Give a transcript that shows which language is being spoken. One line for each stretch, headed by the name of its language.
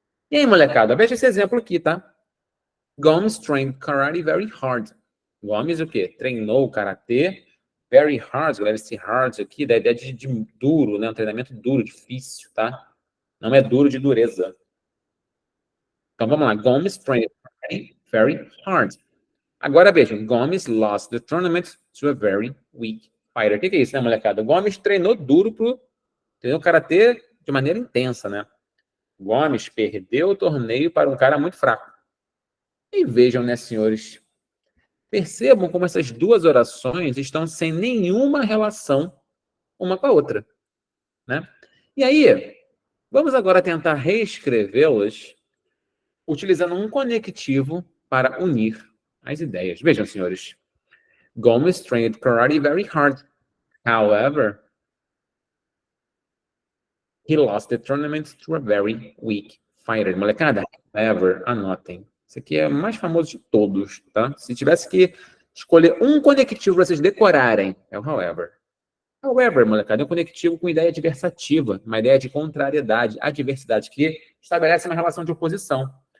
Portuguese: E aí, molecada, veja esse exemplo aqui, tá?
English: Gomes trained karate very hard.
Portuguese: Gomes o quê? Treinou o karatê
English: very hard,
Portuguese: galera, esse hard aqui, da ideia de duro, né? Um treinamento duro, difícil, tá? Não é duro de dureza. Então, vamos lá.
English: Gomes trained very hard.
Portuguese: Agora, vejam.
English: Gomes lost the tournament to a very weak fighter.
Portuguese: O que é isso, né, molecada? Gomes treinou duro treinou karatê de maneira intensa, né? Gomes perdeu o torneio para um cara muito fraco. E vejam, né, senhores? Percebam como essas duas orações estão sem nenhuma relação uma com a outra, né? E aí, vamos agora tentar reescrevê-las utilizando um conectivo para unir as ideias. Vejam, senhores.
English: Gomes trained karate very hard. However, he lost the tournament to a very weak fighter.
Portuguese: Molecada, however, anotem. Isso aqui é o mais famoso de todos, tá? Se tivesse que escolher um conectivo para vocês decorarem, é o however. However, molecada, é um conectivo com ideia adversativa, uma ideia de contrariedade, adversidade, que estabelece uma relação de oposição.